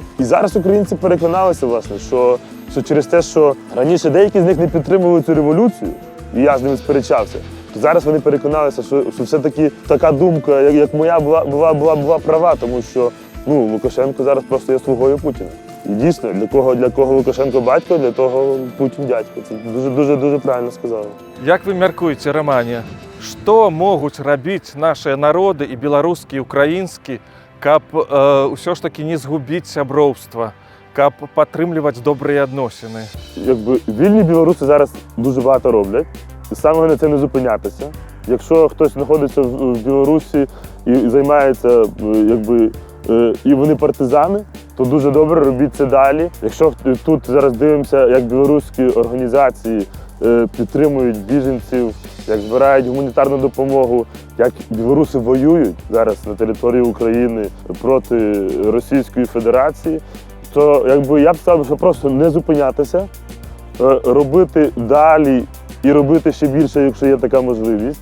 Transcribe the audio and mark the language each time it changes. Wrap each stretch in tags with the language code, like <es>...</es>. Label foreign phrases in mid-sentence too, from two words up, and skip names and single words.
<uk>І зараз українці переконалися, власне, що через те, що раніше деякі з них не підтримували цю революцію, і я з ними сперечався, то зараз вони переконалися, що все-таки така думка, як моя, була права, тому що Лукашенко зараз просто є слугою Путіна. І дійсно, для кого Лукашенко батько, для того Путін дядько. Це дуже правильно сказали.</uk> <be>Як ви мяркуеце, Романе, што могуць рабіць нашыя народы і беларускі, і украінскі, каб ўсё ж такі не згубіць сяброўства, каб падтрымліваць добрыя адносіны?</be> <uk>Якби вільні білоруси зараз дуже багато роблять. Саме головне це не зупинятися. Якщо хтось знаходиться в Білорусі і займається, і вони партизани, то дуже добре робіть це далі. Якщо тут зараз дивимося, як білоруські організації підтримують біженців, як збирають гуманітарну допомогу, як білоруси воюють зараз на території України проти Російської Федерації, то якби я б сказав, що просто не зупинятися, робити далі і робити ще більше, якщо є така можливість.</uk>